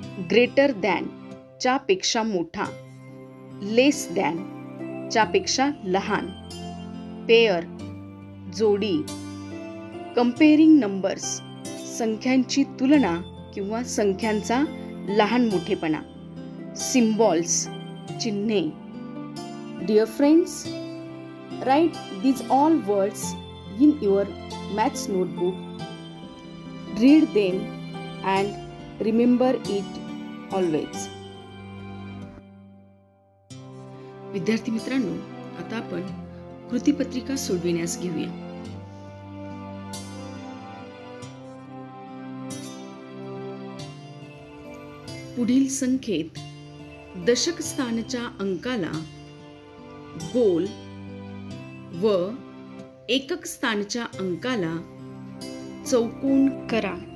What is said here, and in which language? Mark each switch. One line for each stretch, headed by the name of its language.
Marathi: Greater than च्या पेक्षा मोठा, लेस दॅन च्या पेक्षा लहान, पेअर जोडी, कंपेअरिंग नंबर्स संख्यांची तुलना किंवा संख्यांचा लहान मोठेपणा, सिम्बॉल्स चिन्हे.
English: Dear friends, write these all words in your maths notebook. Read them and remember it always.
Marathi: विद्यार्थी मित्रांनो, आता आपण कृतीपत्रिका सोडविण्यास घेऊया. पुढील संख्येत दशक स्थानच्या अंकाला गोल व एकक स्थानच्या अंकाला चौकोन करा.